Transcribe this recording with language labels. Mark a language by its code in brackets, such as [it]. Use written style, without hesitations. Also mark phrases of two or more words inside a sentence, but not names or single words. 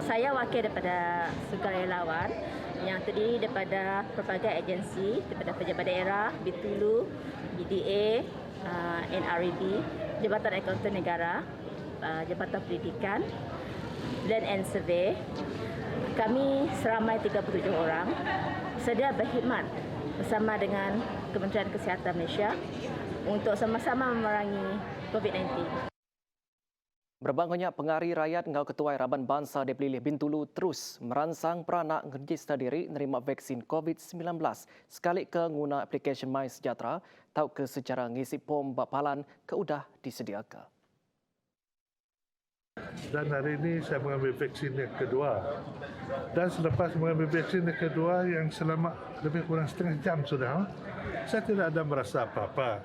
[ms] Saya wakil daripada sukarelawan yang terdiri daripada pelbagai agensi, daripada Pejabat Daerah, Bitulu, BDA, NREB, Jabatan Akauntan Negara, Jabatan Pendidikan, Land and Survey. Kami seramai 37 orang sedia berkhidmat bersama dengan Kementerian Kesihatan Malaysia untuk sama-sama memerangi COVID-19. [iba] Berbangunnya pengari rakyat ngau ketua Raban Bangsa di Pelilih Bintulu terus merangsang peranak register diri menerima vaksin COVID-19 sekali ke guna aplikasi My Sejahtera tau ke secara ngisi pom bapalan ke udah disediakan. [ms] Dan hari ini saya mengambil vaksin yang kedua. Dan selepas mengambil vaksin yang kedua yang selama lebih kurang setengah jam sudah, saya tidak ada merasa apa-apa.